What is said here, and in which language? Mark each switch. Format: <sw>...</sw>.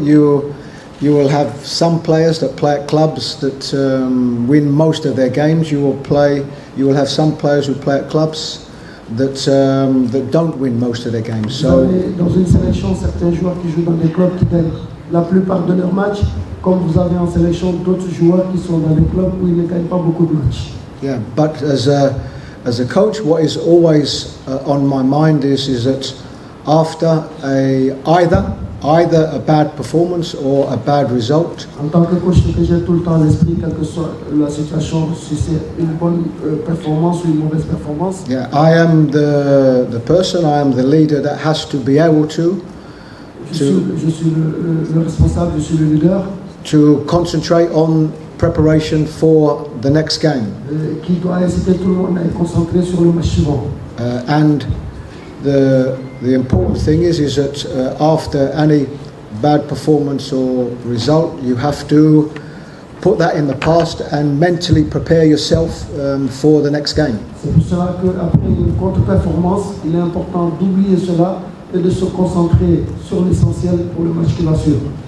<en>You will have some players that play at clubs that win most of their games. You will have some players who play at clubs that don't win most of their games. So</en> <fr>Dans une sélection, certains joueurs qui jouent dans des clubs qui gagnent la plupart de leurs matchs, comme vous avez en sélection d'autres joueurs qui sont dans des clubs où ils ne gagnent pas beaucoup de matchs.</fr> <en>yeah, but as a coach, what is always on my mind is that after either a bad performance or a bad result,</en> <fr>En tant que coach, ce que j'ai tout le temps à l'esprit, quelle que soit la situation, si c'est une bonne performance ou une mauvaise performance,</fr> <en>yeah, I am the person, I am the leader that has to be able</en> <fr>je suis le responsable, je suis le leader</fr> <en>to concentrate on preparation for the next game.</en> <fr>Qui doit inciter tout le monde à être concentré sur le match suivant.</fr> <en>And the important thing is that after any bad performance or result, you have to put that in the past and mentally prepare yourself for the next game.</en> <fr>C'est pour cela qu'après une contre-performance, il est important d'oublier cela et de se concentrer sur l'essentiel pour le match qui va suivre.</fr>